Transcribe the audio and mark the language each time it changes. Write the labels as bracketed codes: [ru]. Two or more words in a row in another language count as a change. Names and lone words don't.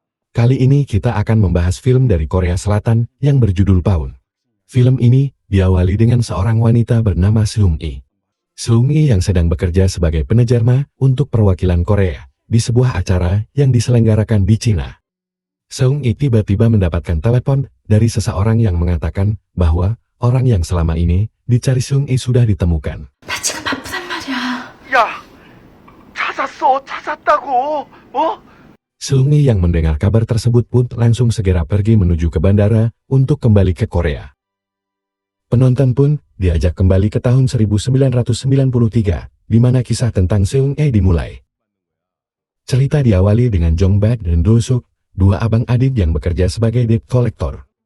[id] Kali ini kita akan membahas film dari Korea Selatan yang berjudul Pawn. Film ini diawali dengan seorang wanita bernama Seung-i. Seung-i yang sedang bekerja sebagai penerjemah untuk perwakilan Korea di sebuah acara yang diselenggarakan di Cina. Seung-i tiba-tiba mendapatkan telepon dari seseorang yang mengatakan bahwa orang yang selama ini dicari Seung-i sudah ditemukan. [ko] 나 지금 바쁘단 말이야. 야, 찾았다고, [id] Seung-i yang mendengar kabar tersebut pun langsung segera pergi menuju ke bandara untuk kembali ke Korea. Penonton pun diajak kembali ke tahun 1993, di mana kisah tentang Seung-i dimulai. Cerita diawali dengan Jong-ba dan Do-suk, dua abang adik yang bekerja sebagai [en] debt collector.